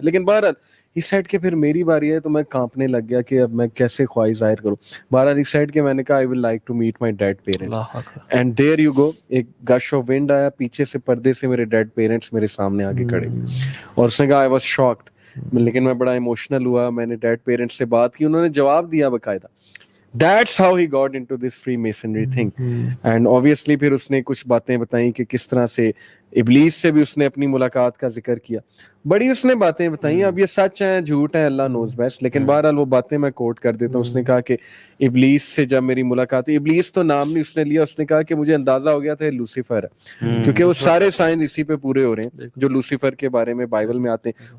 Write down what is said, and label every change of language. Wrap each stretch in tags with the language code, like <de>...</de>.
<ur>لیکن بہرحال اس سائڈ کے پھر میری باری ہے تو میں کانپنے لگ گیا کہ اب میں کیسے خواہش ظاہر کروں. بہرحال اس سائڈ کے میں نے کہا</ur> <en>I will like to meet my dad parents, and there you go.</en> <ur>ایک گش آف ونڈ آیا, پیچھے سے پردے سے میرے ڈیڈ پیرنٹس میرے سامنے آگے کھڑے, اور اس نے کہا</ur> <en>I was shocked.</en> <ur>لیکن میں بڑا ایموشنل ہوا, میں نے ڈیڈ پیرنٹس سے بات کی, انہوں نے جواب دیا باقاعدہ.</ur> <en>That's how he got into this Freemasonry thing. And obviously</en> <ur>پھر اس نے کچھ باتیں بتائیں کہ کس طرح سے ابلیس سے بھی اس نے اپنی ملاقات کا ذکر کیا. بڑی اس نے باتیں بتائیں, اب یہ سچ ہیں جھوٹ ہیں اللہ نوز بیسٹ, لیکن بہرحال وہ باتیں میں کوٹ کر دیتا ہوں. اس نے کہا کہ ابلیس سے جب میری ملاقات ہوئی, ابلیس تو نام نہیں اس نے لیا, اس نے کہا کہ مجھے اندازہ ہو گیا تھا لوسیفر ہے, کیونکہ وہ سارے سائن اسی پہ پورے ہو رہے ہیں جو لوسیفر کے بارے میں بائبل میں آتے ہیں.</ur>